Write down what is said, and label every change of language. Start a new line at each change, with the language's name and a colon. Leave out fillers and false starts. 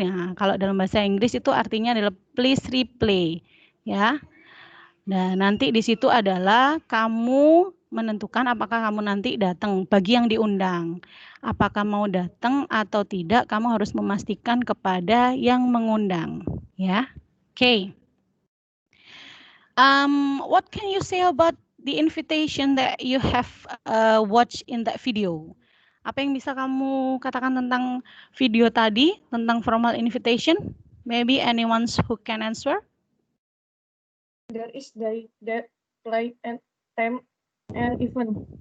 Indonesian: Nah, kalau dalam bahasa Inggris itu artinya adalah
English: please replay,
Indonesian: ya. Nah, nanti di situ adalah kamu menentukan apakah kamu nanti datang bagi yang diundang. Apakah mau datang atau tidak, kamu harus memastikan kepada yang mengundang, ya. Oke.
English: What can you say about the invitation that you have watched in that video?
Indonesian: Apa yang bisa kamu katakan tentang video tadi, tentang formal invitation?
English: Maybe anyone who can answer? There is that play and time and event.